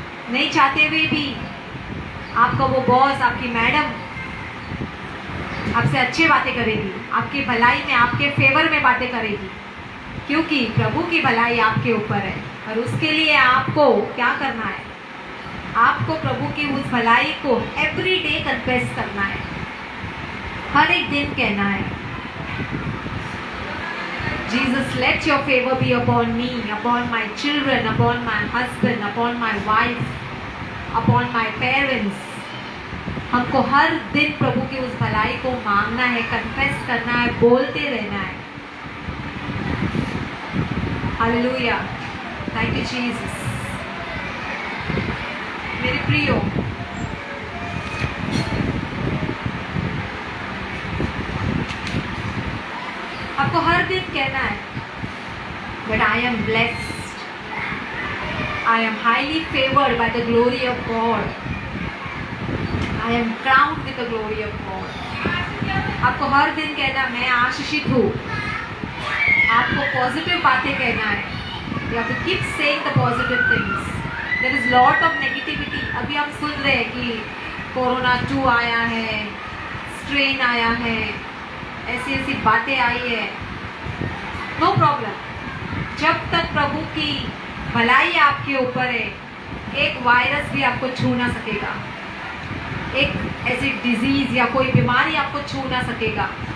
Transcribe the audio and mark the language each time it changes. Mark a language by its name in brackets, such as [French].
[Hindi] नहीं चाहते हुए भी आपका वो बॉस, आपकी मैडम आपसे अच्छी बातें करेगी, आपकी भलाई में, आपके फेवर में बातें करेगी, क्योंकि प्रभु की भलाई आपके ऊपर है। और उसके लिए आपको क्या करना है? आपको प्रभु की उस भलाई को [English] every day confess [Hindi] करना है, हर एक दिन कहना है, [English] Jesus, let your favor be upon me, upon my children, upon my husband, upon my wife, upon my parents. [Hindi] हमको हर दिन प्रभु की उस भलाई को मांगना है, कन्फेस करना है, बोलते रहना है। [English] Hallelujah, thank you Jesus. [Hindi] मेरे प्रियो, आपको हर दिन कहना है, [English] but I am blessed, I am highly favored by the glory of God, I am crowned with the glory of God। [Hindi] आपको हर दिन कहना, मैं आशीषित हूँ। आपको पॉजिटिव बातें कहना है। [English] You have to keep saying the positive things. There is lot of negativity। [Hindi] अभी हम सुन रहे हैं कि कोरोना 2 आया है, स्ट्रेन आया है, ऐसी ऐसी बातें आई है। [English] no problem, [Hindi] जब तक प्रभु की भलाई आपके ऊपर है, एक वायरस भी आपको छू ना सकेगा, एक ऐसी डिजीज या कोई बीमारी आपको छू ना सकेगा।